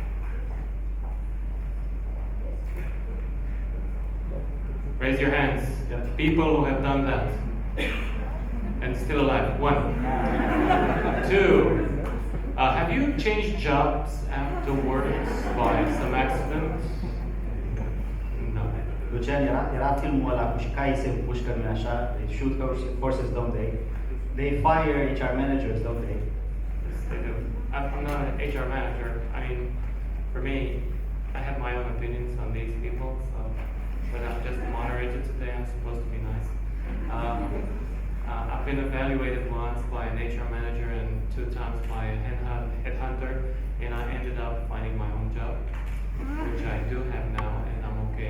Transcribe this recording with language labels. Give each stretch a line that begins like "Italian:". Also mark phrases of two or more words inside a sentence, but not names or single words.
English: Raise your hands. People who have done that and still alive. 1. 2. Have you changed jobs afterwards by some accident? No.
Romanian: Lucian, era filmul ăla cu și caii se împușcă, nu așa?
English: They shoot horses, don't they? They fire HR managers, don't they? Yes, they do. I'm not an HR manager. I mean, for me, I have my own opinions on these people, so, but I'm just a moderator today. I'm supposed to be nice. I've been evaluated once by an HR manager and 2 times by a headhunter, and I ended up finding my own job, which I do have now, and I'm okay.